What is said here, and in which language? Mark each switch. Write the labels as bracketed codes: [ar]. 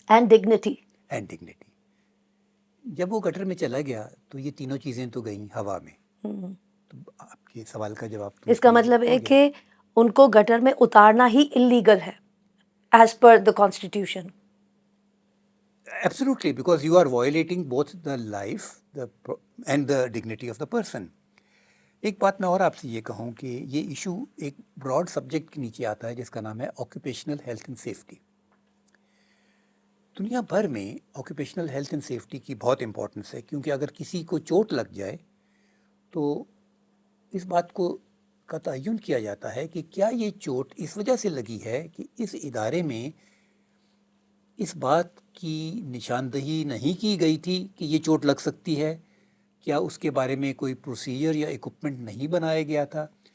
[en] And dignity. And dignity. [ur] جب وہ gutter میں چلا گیا تو یہ تینوں چیزیں تو گئیں ہوا میں. تو آپ کے سوال کا جواب تو اس کا میں مطلب ہے ہو گیا. کہ ان کو گٹر میں اتارنا ہی انلیگل ہے [en] As per the constitution. Absolutely, because you are violating both the life and the dignity of the person. [ur] ایک بات میں اور آپ سے یہ کہوں کہ یہ ایشو ایک براڈ سبجیکٹ کے نیچے آتا ہے جس کا نام ہے آکوپیشنل ہیلتھ اینڈ سیفٹی. دنیا بھر میں آکوپیشنل ہیلتھ اینڈ سیفٹی کی بہت امپورٹنس ہے، کیونکہ اگر کسی کو چوٹ لگ جائے تو اس بات کو کا تعین کیا جاتا ہے کہ کیا یہ چوٹ اس وجہ سے لگی ہے کہ اس ادارے میں اس بات کی نشاندہی نہیں کی گئی تھی کہ یہ چوٹ لگ سکتی ہے، کیا اس کے بارے میں کوئی پروسیجر یا اکوپمنٹ نہیں بنایا گیا تھا.